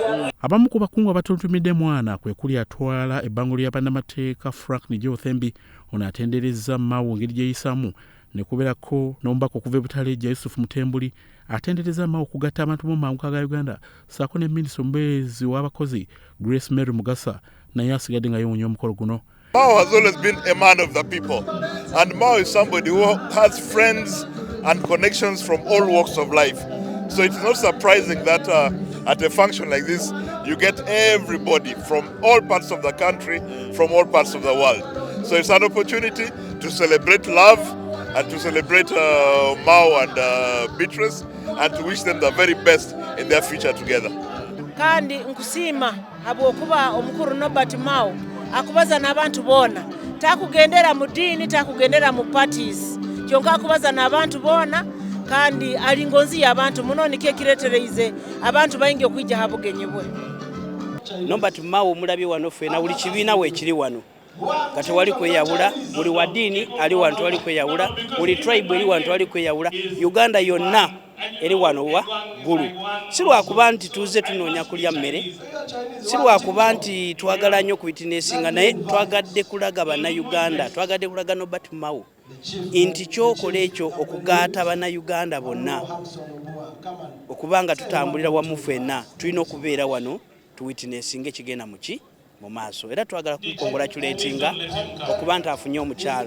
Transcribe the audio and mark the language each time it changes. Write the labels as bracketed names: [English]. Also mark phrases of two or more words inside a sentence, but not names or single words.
[Ganda] Abamu ku bakungu abatuntumidde mwana kwe kuli atwala ebbango lya bannamateeka Frank Thembi, ono atenderezza Mao ngeri gyeyisaamu ne kubeerako n'omubaka okuva e Butale Yusuf Mutembuli atendereza Mao okugatta abantu mu mawanga ga Uganda ssaako ne Minisita omubeezi w'abakozi Grace Mary Mugasa naye asigadde nga yeewuunya omukolo guno. [English] Mao has always been a man of the people, and Mao is somebody who has friends and connections from all walks of life. So it's not surprising that at a function like this, you get everybody from all parts of the country, from all parts of the world. So it's an opportunity to celebrate love and to celebrate Mao and Beatrice and to wish them the very best in their future together. [Tooro] Kandi nkusiima habwokuba omukuru Nobert Mao akubaza n'abantu boona, takugendera mu ddiini, takugendera mu parties, kyonka akubaza n'abantu boona kandi alingonzi y'abantu muno nikyo ekireetereize abantu bayingi okwijja habugenyi bwe. [Ganda] Nobert Mao omulabye wano ffena buli kibiina weekiri wano nga tewali kweyawula, buli wa ddiini ali wano tewali kweyawula, buli tribe eri wano tewali kweyawula, Uganda yonna eri wano wa gulu. Si lwakuba nti tuze tunoonya kulya mmere, si lwakuba nti twagala nnyo kuwitinesinga, naye twagadde kulaga bannayuganda, twagadde kulaga Nobert Mao nti kyokola ekyo okugaata bannayuganda bonna okuba nga tutambulira wamu ffenna tulina okubeera wano tuwitinesinga ekigenda mu maaso, era twagala kumukongratulatinga okuba nti afunye omukyala.